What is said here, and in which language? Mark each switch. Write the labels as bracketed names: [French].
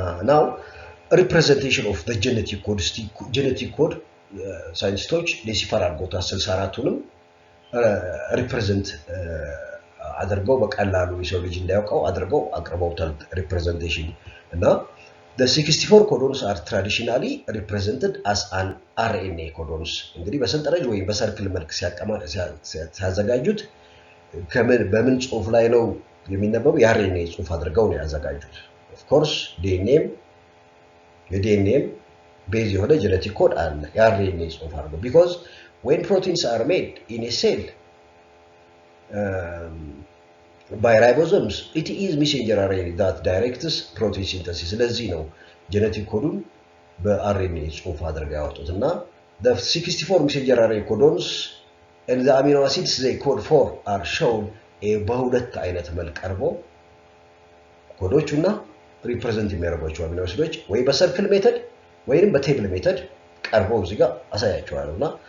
[English] now representation of the genetic code [Amharic] genetic code ሳይንቲስቶች ዴሲፈር አድርገውታል 64ቱንም ሪፕሬዘንት አድርገው በቀላሉ የሰው ልጅ እንዲያውቀው አድርገው አቅርበውታል ሪፕሬዘንቴሽን እና [English] the 64 codons are traditionally represented as an RNA codons [Amharic] እንግዲህ በሰንጠረዥ ወይ በሰርክል መልክ ሲያዘጋጁት በምን ጽሁፍ ላይ ነው የሚነበበው? የአርኤንኤ ጽሁፍ አድርገው ነው ያዘጋጁት። [English] of course [Amharic] የዲኤንኤም ቤዝ የሆነ ጄኔቲክ ኮድ አለ የአርኤንኤ ጽሁፍ አድርገው [English] because when proteins are made in a cell by ribosomes it is messenger RNA that directs protein synthesis. [Amharic] ስለዚህ ነው ጄኔቲክ ኮዱን በአርኤንኤ ጽሁፍ አድርገው ያወጡትና [English] the 64 messenger RNA codons and the amino acids they code for are shown [Amharic] በሁለት አይነት መልክ ቀርቦ ኮዶቹና ሪፕሬዘንት የሚያደርጓቸው አሚኖ አሲዶች ወይ በሰርክል ሜተድ ወይንም በቴብል ሜተድ ቀርቦ እዚህ ጋር አሳያቸዋለሁና